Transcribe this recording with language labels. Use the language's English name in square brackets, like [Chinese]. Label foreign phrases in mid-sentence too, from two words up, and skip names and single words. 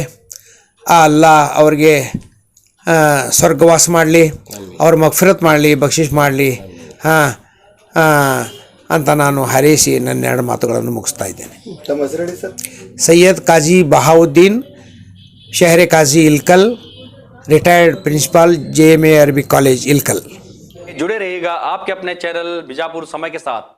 [Kannada] ಆ ಅಲ್ಲಾ ಅವರಿಗೆ ಸ್ವರ್ಗವಾಸ ಮಾಡಲಿ, ಅವ್ರ ಮಗ್ಫಿರತ್ ಮಾಡಲಿ, ಬಕ್ಷಿಷ್ ಮಾಡಲಿ ಅಂತ ನಾನು ಹಾರೈಸಿ ನನ್ನ 2 ಮಾತುಗಳನ್ನು ಮುಗಿಸ್ತಾ ಇದ್ದೇನೆ. [Hindi] ಸೈಯದ್ ಕಾಜಿ ಬಹಾವುದ್ದೀನ್, ಶಹರೆ काजी इलकल, [English] retired principal [Hindi] JMA अरबी कॉलेज इलकल. जुड़े रहिएगा आपके अपने चैनल बीजापुर समय के साथ.